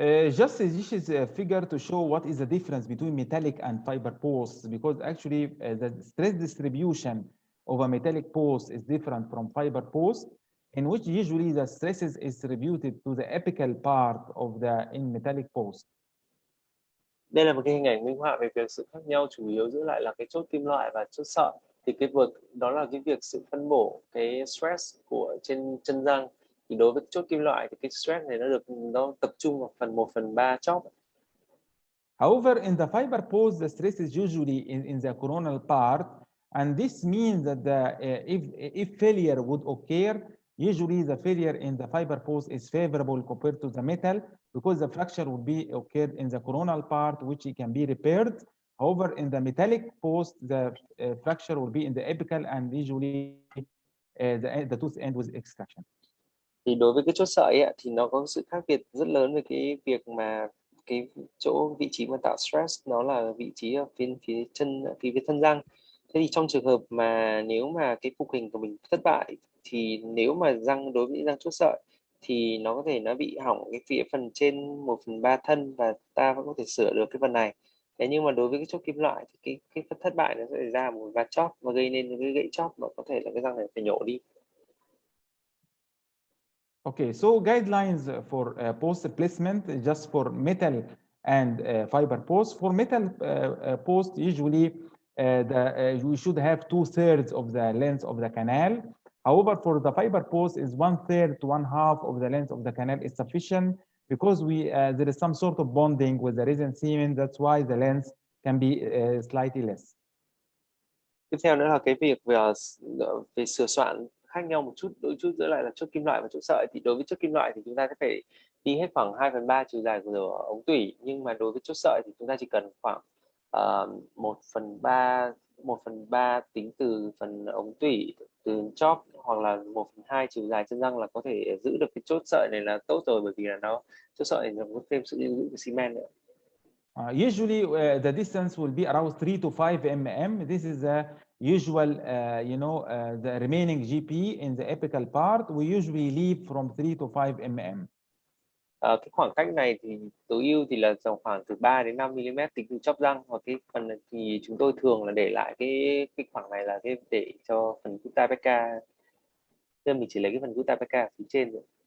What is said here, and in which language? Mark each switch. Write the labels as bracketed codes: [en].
[en] Just this is a figure to show what is the difference between metallic and fiber posts, because actually the stress distribution of a metallic post is different from fiber post, in which usually the stresses is distributed to the apical part of the in metallic post. [vi] Đây là một cái hình ảnh minh họa về việc sự khác nhau chủ yếu giữa lại là cái chốt kim loại và chốt sợi. Thì cái vực đó là cái việc sự phân bổ cái stress của trên chân răng. Thì đối với chốt kim loại thì cái stress này nó tập trung vào phần 1/3 chóp. [en] However, in the fiber post, the stress is usually in the coronal part, and this means that if failure would occur, usually the failure in the fiber post is favorable compared to the metal, because the fracture would be occurred in the coronal part, which it can be repaired. However, in the metallic post, the fracture will be in the apical, and usually the tooth end with extraction. [vi] Thì đối với cái chốt sợi ấy, thì nó có sự khác biệt rất lớn về cái việc mà cái vị trí mà tạo stress nó là vị trí ở phía thân răng. Thế thì trong trường hợp mà nếu mà cái phục hình của mình thất bại, thì nếu mà đối với răng chốt sợi thì nó bị hỏng cái phần trên 1/3 thân, và ta vẫn có thể sửa được cái phần này. Thế nhưng mà đối với cái chốt kim loại thì cái phần thất bại nó sẽ ra một vạt chóp và gây nên cái gãy chóp, và có thể là cái răng này phải nhổ đi. [en] Okay, so guidelines for post placement just for metal and fiber post. For metal post, usually we should have 2/3 of the length of the canal. However, for the fiber post, is 1/3 to 1/2 of the length of the canal is sufficient, because there is some sort of bonding with the resin cement. That's why the length can be slightly less. [vi] Tiếp theo nữa là cái việc về sửa soạn khác nhau một chút giữa lại là chốt kim loại và chốt sợi. Thì đối với chốt kim loại thì chúng ta sẽ phải đi hết khoảng 2/3 chiều dài của ống tủy, nhưng mà đối với chốt sợi thì chúng ta chỉ cần khoảng 1/3 tính từ phần ống tủy, từ chóp, hoặc là 1/2 chiều dài chân răng là có thể giữ được cái chốt sợi này là tốt rồi, bởi vì là chốt sợi này nó có thêm sự lưu giữ của xi men nữa. [en] Usually the distance will be around 3 to 5 mm. This is the usual, the remaining GP in the apical part. We usually leave from 3 to 5 mm. [vi] Cái khoảng cách này thì tối ưu thì là khoảng từ 3 đến 5 mm tính từ chóp răng, hoặc cái phần này thì chúng tôi thường là để lại cái khoảng này là để cho phần gutta perca. Nên mình chỉ lấy cái phần gutta perca phía trên rồi.